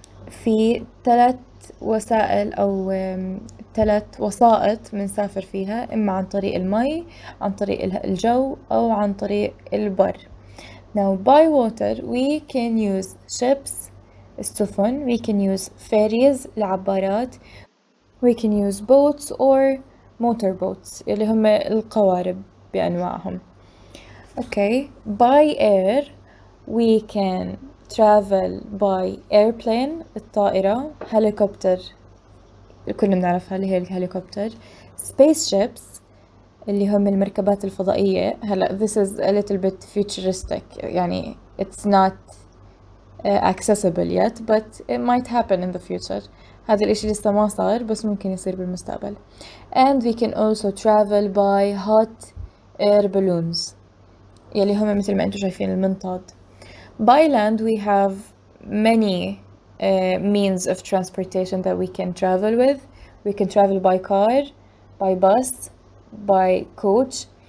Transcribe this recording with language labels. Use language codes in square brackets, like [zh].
[ar] في 3 وسائل أو 3 وسائط بنسافر فيها، إما عن طريق المي، عن طريق الجو، أو عن طريق البر. [en] Now by water we can use ships السفن, we can use ferries العبارات, we can use boats or motorboats [ar] اللي هم القوارب بأنواعهم. [en] Okay, by air we can travel by airplane الطائرة, helicopter [ar] كلنا بنعرفها اللي هي الهليكوبتر, [en] spaceships [ar] اللي هم المركبات الفضائية. [en] هلا this is a little bit futuristic, يعني it's not accessible yet but it might happen in the future. [ar] هذا الاشي لسه ما صار بس ممكن يصير بالمستقبل. [en] And we can also travel by hot air balloons [ar] يلي هم مثل ما انتم شايفين المنطاد. [en] By land we have many means of transportation that we can travel with. We can travel by car, by bus, by coach.